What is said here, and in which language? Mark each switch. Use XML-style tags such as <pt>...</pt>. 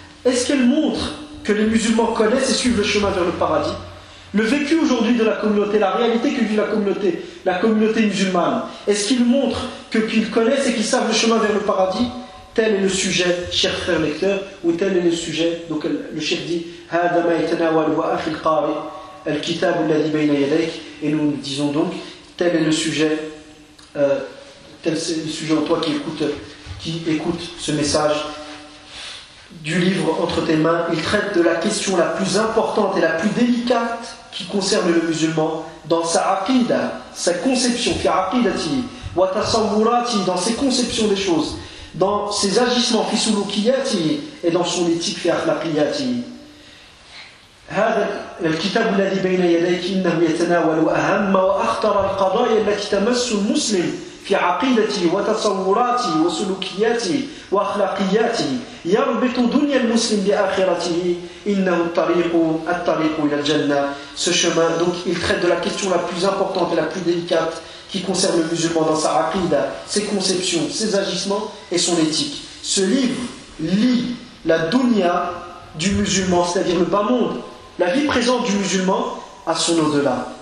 <fr>Est-ce qu'elle montre que les musulmans connaissent et suivent le chemin vers le paradis? Le vécu aujourd'hui de la communauté, la réalité que vit la communauté musulmane, est-ce qu'il montre qu'ils connaissent et qu'ils savent le chemin vers le paradis? Tel est le sujet, cher frère lecteur, ou tel est le sujet. Donc le Cheikh dit,</fr> <ar>هذا ما يتناول وأخي القارئ الكتاب الذي بين يديك.</ar> <fr>Et nous disons donc, tel est le sujet, tel c'est le sujet en toi qui écoute ce message. Du livre entre tes mains, il traite de la question la plus importante et la plus délicate qui concerne le musulman dans sa aqida, sa conception,</fr> <ar>fi aqidati, wa tasawwurati,</ar> <fr>dans ses conceptions des choses, dans ses agissements,</fr> <ar>fi sulukiyati,</ar> <fr>et dans son éthique,</fr> <ar>fi akhlaqiyati. هذا الكتاب الذي بين يديك إنه يتناول أهم وأخطر القضايا التي تمس المسلم في عقيدتي وتصوراتي وسلوكياتي وأخلاقياتي يربط دنيا المسلم بآخرته إنه الطريق إلى الجنة.</ar> <fr>Ce chemin, donc, il traite de la question la plus importante et la plus délicate qui concerne le musulman dans sa aqida, ses conceptions, ses agissements et son éthique. Ce livre lit la dunya du musulman, c'est-à-dire le bas monde, la vie présente du musulman à son au-delà.</fr>